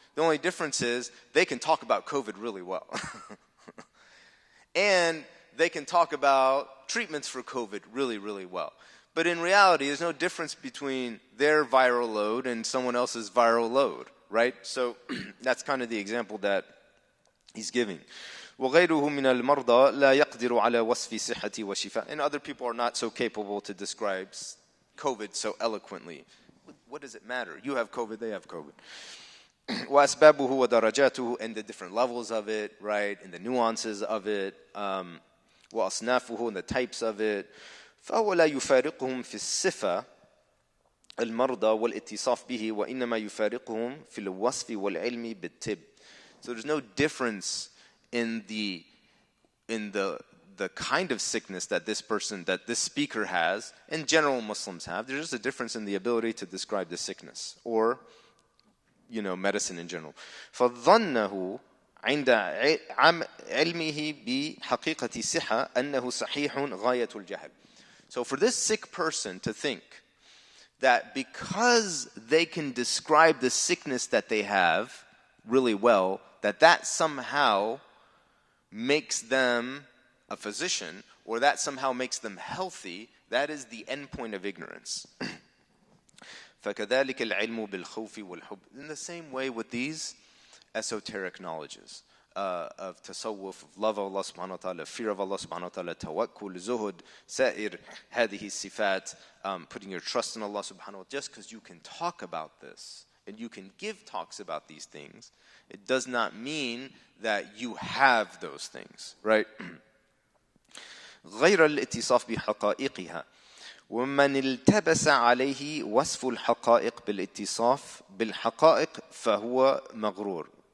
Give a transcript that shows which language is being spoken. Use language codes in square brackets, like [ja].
[en] The only difference is they can talk about COVID really well. And they can talk about treatments for COVID really, really well. But in reality, there's no difference between their viral load and someone else's viral load, right? So that's kind of the example that he's giving. [ar] وغيره من المرضى لا يقدر على وصف صحة وشفاء. [en] And other people are not so capable to describe COVID so eloquently. What does it matter? You have COVID, they have COVID. [ar] وأسبابه ودرجاته, [en] and the different levels of it, right? And the nuances of it. [ar] وأصنافه, [en] and the types of it. [ar] فهو لا يفارقهم في الصفة المرضى والاتصاف به وإنما يفارقهم في الوصف والعلم بالطب. [en] So there's no difference in the the kind of sickness that this speaker has, and general Muslims have. There's just a difference in the ability to describe the sickness, or, medicine in general. [ar] فَظَنَّهُ عند علمه بحقيقة الصحة أنه صحيح غاية الجهل. [en] So for this sick person to think that because they can describe the sickness that they have really well, that somehow makes them a physician, or that somehow makes them healthy, that is the end point of ignorance. [ar] فَكَذَلِكَ الْعِلْمُ بِالْخَوْفِ وَالْحُبِّ. [en] In the same way with these esoteric knowledges of tasawwuf, of love of Allah subhanahu wa ta'ala, fear of Allah subhanahu wa ta'ala, tawakkul, zuhud, [ar] sa'ir, hadihi sifat, [en] putting your trust in Allah subhanahu wa ta'ala. Just because you can talk about this and you can give talks about these things, it does not mean that you have those things, right? [ar] غير الاتصاف بحقائقها ومن التبس عليه وصف الحقائق بالاتصاف بالحقائق فهو مغرور.